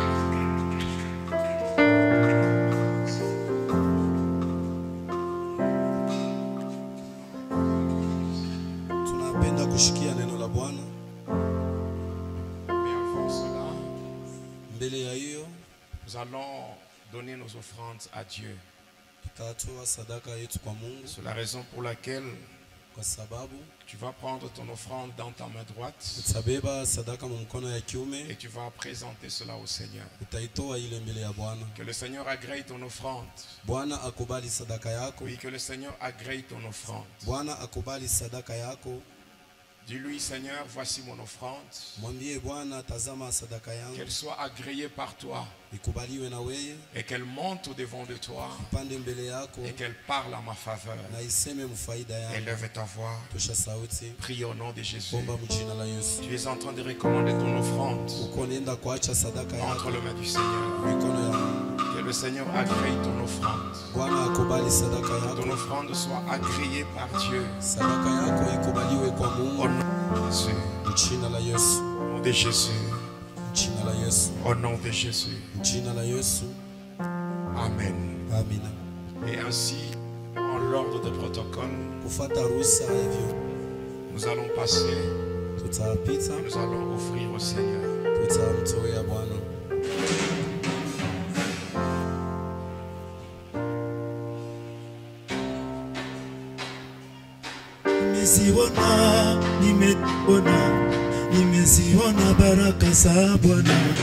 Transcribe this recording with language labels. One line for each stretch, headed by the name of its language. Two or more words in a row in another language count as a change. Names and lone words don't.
Swahili: Kushikia neno la Bwana. Mbele ya hiyo,
French: nous allons donner nos offrandes à Dieu.
Swahili: Tutatoa sadaka yetu kwa Mungu.
French: C'est la raison pour laquelle
Swahili: kwa sababu
French: tu vas prendre ton offrande dans ta main droite
Swahili: utabeba sadaka mu mkono ya kiume
French: et tu vas présenter cela au Seigneur.
Swahili: Utaitoa ile mbele ya Bwana.
French: Que le Seigneur agrée ton offrande.
Swahili: Bwana akubali sadaka yako.
French: Oui, que le Seigneur agrée ton offrande.
Swahili: Bwana akubali sadaka yako.
French: Dis-lui, Seigneur, voici mon offrande.
Swahili: Mwambie Bwana, tazama sadaka yangu.
French: Qu'elle soit agréée par toi.
Swahili: Ikubaliwe na wewe.
French: Et qu'elle monte au devant de toi.
Swahili: Ipande mbele yako.
French: Et qu'elle parle à ma faveur.
Swahili: Na iseme mfaida yangu.
French: Élève ta voix.
Swahili: Tosha sauti.
French: Prie au nom de Jésus.
Swahili: Omba mjina la Yesu.
French: Tu es en train de recommander ton offrande.
Swahili: Uko nenda kuacha sadaka yako.
French: Entre les mains du Seigneur.
Swahili: Mikono yangu.
French: Que le Seigneur agrée ton offrande.
Swahili: Bwana akubali sadaka
French: Que
Swahili: yako.
French: ton offrande soit agréée par Dieu.
Swahili: Sadaka yako ikubaliwe kwa Mungu.
French: Au nom de Jésus.
Swahili: Mjina la Yesu.
French: Au nom de Jésus.
Swahili: Mjina la Yesu.
French: Au nom de Jésus.
Swahili: Mjina la Yesu.
French: Amen.
Swahili: Amina.
French: Et ainsi, en l'ordre de protocole,
Swahili: Kufuata ruhusa hivyo
French: nous allons passer
Swahili: tutapita,
French: et nous allons offrir au Seigneur.
Swahili: tutamtolea Bwana. Nimeziona baraka za Bwana.